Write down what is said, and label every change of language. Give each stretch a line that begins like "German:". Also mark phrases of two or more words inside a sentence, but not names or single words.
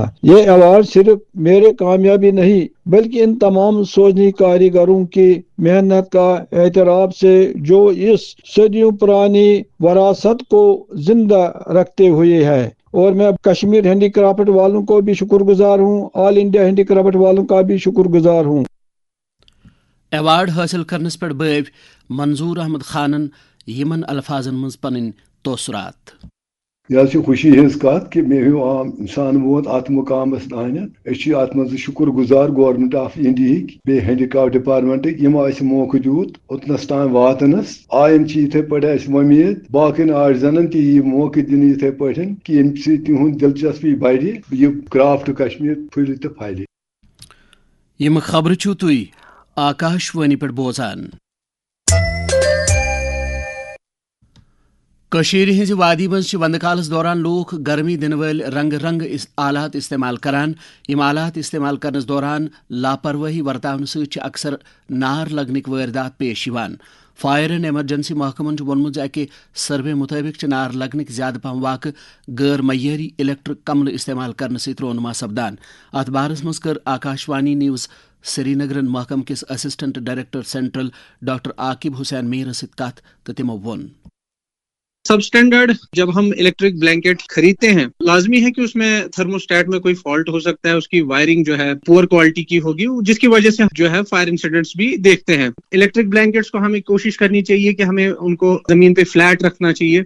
Hindi: ये अवार्ड सिर्फ मेरे कामयाबी नहीं बल्कि इन तमाम सोजनी कारीगरों की मेहनत का एतराफ से जो इस सदियों पुरानी विरासत को जिंदा रखते हुए है। और मैं कश्मीर हैंडीक्राफ्ट वालों को भी शुक्रगुजार हूँ, ऑल इंडिया हैंडीक्राफ्ट वालों का भी शुक्रगुजार हूँ।
Kashmiri: एवार्ड हासिल करनस पे बैव मंजूर अहमद खानन यमन अल्फाजन मज पन तोसरात। यह खुशी हज कत कि मे आम इंसान वोत अत मुकामस तान अत मज शुक्र गुजार गवर्नमेंट ऑफ इंडिया बे
English: handicraft department
Kashmiri: यम मौका दूत उतनस तान वातनस आयम इथे पे उम्मीद बाकी आर्टिजन ती मौका दिन इथे पे कि यम तिहुंद दिलचस्पी बढ़ यह क्राफ्ट कश्मीर फुल तो फैल। यम खबर तुई आकाशवाणी पे बोजान। कशीर हिंज वादी मज वंदकालस दौरान लोग गर्मी दिन वल रंग रंग आलात इस्तेमाल करान। यम आलात इस्तेमाल करनस दौरान लापरवाही वर्तावन सच अक्सर नार लगनिक वारदात पेश यवान।
English: fire and emergency
Kashmiri: महकमन वोनमुत अकि सर्वे मुताबिक नार लगनिक ज्यादा पहम वाक़ गैर मय्यारी इलेक्ट्रिक कमल
Hindi: इस्तेमाल करने से
Kashmiri: रोनुमा सपदान। अत बारस मज कर आकाशवाणी न्यूज श्रीनगरन महकम किस
English: assistant director central
Kashmiri: डॉक्टर आकिब हुसैन मीर सत कत तो तिमो वोन।
English: sub standard
Hindi: जब हम
English: electric blanket
Hindi: खरीदते हैं लाजमी है कि उसमें थर्मोस्टेट में कोई फॉल्ट हो सकता है, उसकी वायरिंग जो है
English: poor quality
Hindi: की होगी जिसकी वजह से जो है
English: fire incidents
Hindi: भी देखते हैं।
English: electric blankets
Hindi: को हमें कोशिश करनी चाहिए कि हमें उनको जमीन पे फ्लैट रखना चाहिए।